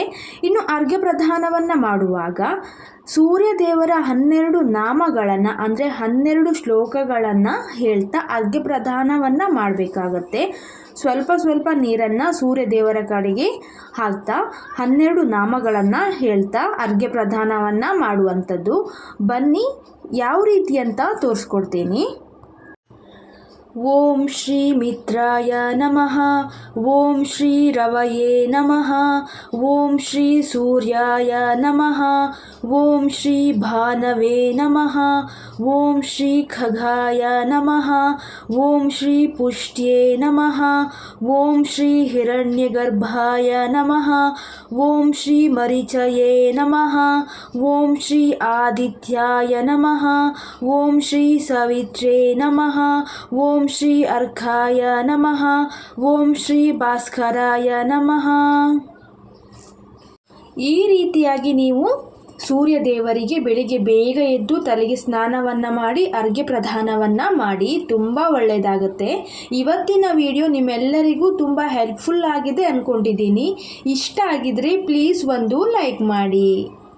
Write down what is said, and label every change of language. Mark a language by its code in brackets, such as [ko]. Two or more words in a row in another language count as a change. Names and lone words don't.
[kn] ಇನ್ನು ಅರ್ಘ್ಯ ಪ್ರದಾನವನ್ನು ಮಾಡುವಾಗ ಸೂರ್ಯ ದೇವರ 12 ನಾಮಗಳನ್ನು ಅಂದರೆ 12 ಶ್ಲೋಕಗಳನ್ನು ಹೇಳ್ತಾ ಅರ್ಘ್ಯ ಪ್ರದಾನವನ್ನು ಮಾಡಬೇಕಾಗತ್ತೆ. ಸ್ವಲ್ಪ ನೀರನ್ನು ಸೂರ್ಯ ದೇವರ ಕಡೆಗೆ ಹಾಕ್ತಾ 12 ನಾಮಗಳನ್ನು ಹೇಳ್ತಾ ಅರ್ಘ್ಯ ಪ್ರದಾನವನ್ನು ಮಾಡುವಂಥದ್ದು. ಬನ್ನಿ ಯಾವ ರೀತಿ ಅಂತ ತೋರಿಸ್ಕೊಡ್ತೀನಿ. [sa] ಓಂ ಶ್ರೀ ಮಿತ್ರಾಯ ನಮಃ, ಓಂ ಶ್ರೀ ರವಯೇ ನಮಃ, ಓಂ ಶ್ರೀ ಸೂರ್ಯಾಯ ನಮಃ, ಓಂ ಶ್ರೀ ಭಾನವೇ ನಮಃ, ಓಂ ಶ್ರೀ ಖಗಾಯ ನಮಃ, ಓಂ ಶ್ರೀ ಪುಷ್ಟ್ಯೇ ನಮಃ, ಓಂ ಶ್ರೀ ಹಿರಣ್ಯಗರ್ಭಾಯ ನಮಃ, ಓಂ ಶ್ರೀ ಮರೀಚಯೇ ನಮಃ, ಓಂ ಶ್ರೀ ಆದಿತ್ಯಾಯ ನಮಃ, ಓಂ ಶ್ರೀ ಸವಿತ್ರೇ ನಮಃ, ಓಂ ಶ್ರೀ ಅರ್ಕಾಯ ನಮಃ, ಓಂ ಶ್ರೀ ಭಾಸ್ಕರಾಯ ನಮಃ. [kn] ಈ ರೀತಿಯಾಗಿ ನೀವು ಸೂರ್ಯ ದೇವರಿಗೆ ಬೆಳಿಗ್ಗೆ ಬೇಗ ಎದ್ದು ತಲೆಗೆ ಸ್ನಾನವನ್ನು ಮಾಡಿ ಅರ್ಘ್ಯ ಪ್ರದಾನವನ್ನು ಮಾಡಿ, ತುಂಬ ಒಳ್ಳೆಯದಾಗುತ್ತೆ. ಇವತ್ತಿನ ವಿಡಿಯೋ ನಿಮ್ಮೆಲ್ಲರಿಗೂ ತುಂಬ ಹೆಲ್ಪ್ಫುಲ್ ಆಗಿದೆ ಅಂದ್ಕೊಂಡಿದ್ದೀನಿ. ಇಷ್ಟ ಆಗಿದ್ರೆ ಪ್ಲೀಸ್ ಒಂದು ಲೈಕ್ ಮಾಡಿ.